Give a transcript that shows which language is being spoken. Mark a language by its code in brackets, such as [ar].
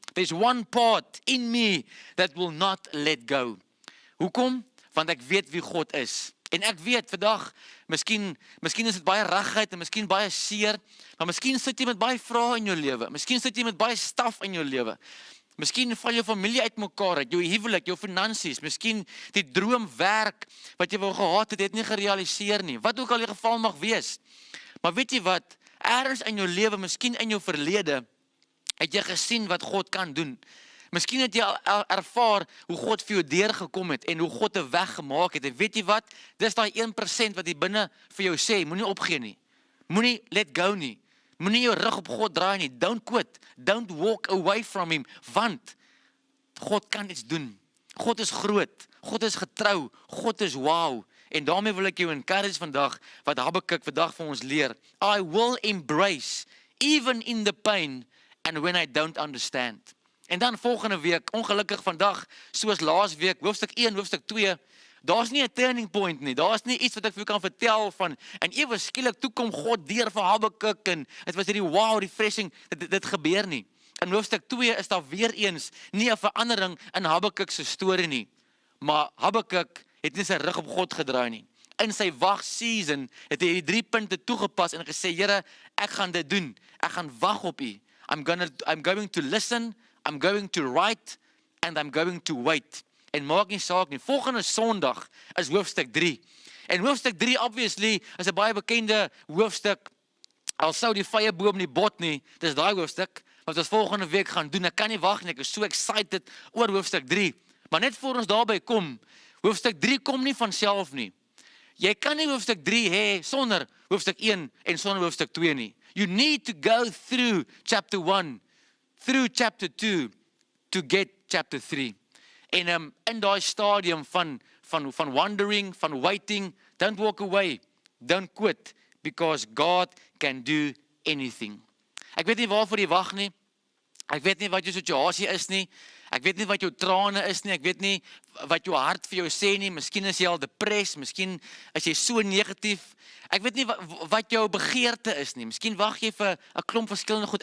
[en] There's one part in me that will not let go. [af] Hoekom? Want ek weet wie God is. En ek weet vandag, miskien is dit baie regheid en miskien baie seer, maar miskien sit jy met baie vrae in jou lewe. Miskien sit jy met baie staf in jou lewe. Miskien val jou familie uitmekaar uit, jou huwelik, jou finansies, miskien die droomwerk wat jy wou gehad het nie gerealiseer nie. Wat ook al die geval mag wees. Maar weet jy wat? Ergens in jou lewe, miskien in jou verlede, het jy gesien wat God kan doen. Miskien het jy al ervaar hoe God vir jou deurgekom het en hoe God 'n weg gemaak het. En weet jy wat? Dis daai 1% wat hier binne vir jou sê, moenie opgee nie. Moenie let go nie. Moenie jou rug op God draai nie. [en] Don't quit. Don't walk away from him. [af] Want God kan iets doen. God is groot. God is getrou. God is wow. En daarmee wil ek jou encourage vandag, wat Habakuk vandag vir ons leer. [en] I will embrace, even in the pain, and when I don't understand. [af] En dan volgende week, ongelukkig vandag, soos laas week, hoofstuk 1, hoofstuk 2, daar's nie 'n turning point nie, daar's nie iets wat ek vir jou kan vertel van, en ewe skielik toe kom God deur vir Habakuk, en het was hierdie wow, refreshing, dit gebeur nie. In hoofstuk 2 is daar weer eens nie 'n verandering in Habakuk se storie nie, maar Habakuk het nie sy rug op God gedraai nie. In sy wagseason het hy die 3 punte toegepas en gesê, Here, ek gaan dit doen, ek gaan wag op U. [en] I'm going to listen, I'm going to write, and I'm going to wait. [af] En maak nie saak nie. Volgende Sondag is hoofstuk 3. En hoofstuk 3, obviously, is 'n baie bekende hoofstuk. Al sou die vyeboom nie bot nie, dis daai hoofstuk wat ons volgende week gaan doen. Ek kan nie wag nie, ek is so excited oor hoofstuk 3. Maar net voor ons daarby kom, hoofstuk 3 kom nie van self nie. Jy kan nie hoofstuk 3 hê sonder hoofstuk 1 en sonder hoofstuk 2 nie. [en] You need to go through chapter 1, through chapter 2, to get chapter 3. [af] En in daai stadium van [en] wondering, van waiting, don't walk away, don't quit, because God can do anything. [af] Ek weet nie waarvoor jy wag nie, ek weet nie wat jou situasie is nie, ek weet nie wat jou trane is nie, ek weet nie wat jou hart vir jou sê nie, miskien is jy al depressed, miskien is jy so negatief, ek weet nie wat jou begeerte is nie, miskien wag jy vir 'n klomp verskillende goed.